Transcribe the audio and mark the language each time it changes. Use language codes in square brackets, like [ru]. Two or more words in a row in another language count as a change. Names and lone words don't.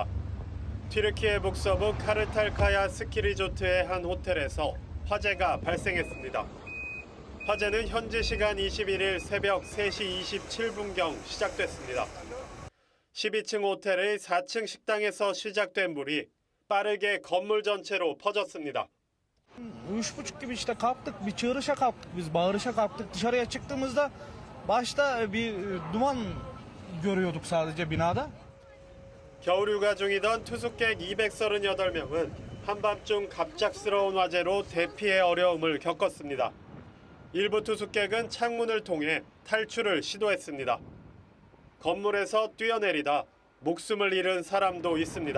[ko] 튀르키예 북서부 카르탈카야 스키 리조트의 한 호텔에서 화재가 발생했습니다. 화재는 현지 시간 21일 새벽 3시 27분경 시작됐습니다. 12층 호텔의 4층 식당에서 시작된 불이 빠르게 건물 전체로 퍼졌습니다. [tr] 3.30 gibi işte kalktık, bir çığırışa kalktık biz, bağırışa kalktık. Dışarıya çıktığımızda başta bir duman görüyorduk sadece binada. [ko] 겨울 휴가 중이던 투숙객 238명은 한밤중 갑작스러운 화재로 대피의 어려움을 겪었습니다. 일부 투숙객은 창문을 통해 탈출을 시도했습니다. 건물에서 뛰어내리다 목숨을 잃은 사람도 있습니다.